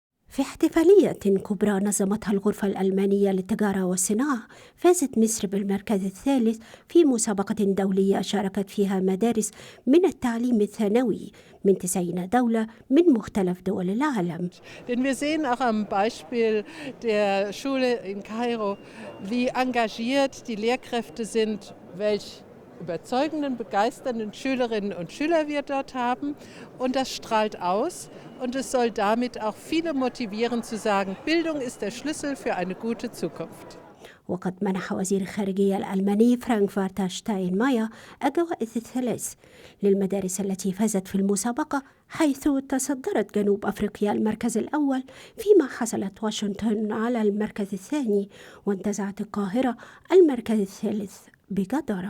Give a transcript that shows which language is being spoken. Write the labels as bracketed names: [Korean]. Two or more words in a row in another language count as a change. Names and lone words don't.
[Arabic] في احتفالية كبرى نظمتها الغرفة الألمانية للتجارة والصناعة، فازت مصر بالمركز الثالث في مسابقة دولية شاركت فيها مدارس من التعليم الثانوي من 90 دولة من مختلف دول العالم. [German] Denn wir sehen auch am Beispiel der Schule in Kairo, wie engagiert die Lehrkräfte sind, welch überzeugenden, begeisternden Schülerinnen und Schüler wir dort haben. Und das strahlt aus und es soll damit auch viele motivieren zu sagen, Bildung ist der Schlüssel für eine gute Zukunft. [Arabic] وقد منح وزير الخارجية الألماني فرانك فالتر شتاينماير الجوائز الثلاث للمدارس التي فازت في المسابقة، حيث تصدرت جنوب أفريقيا المركز الأول، فيما حصلت واشنطن على المركز الثاني، وانتزعت القاهرة المركز الثالث بجدارة.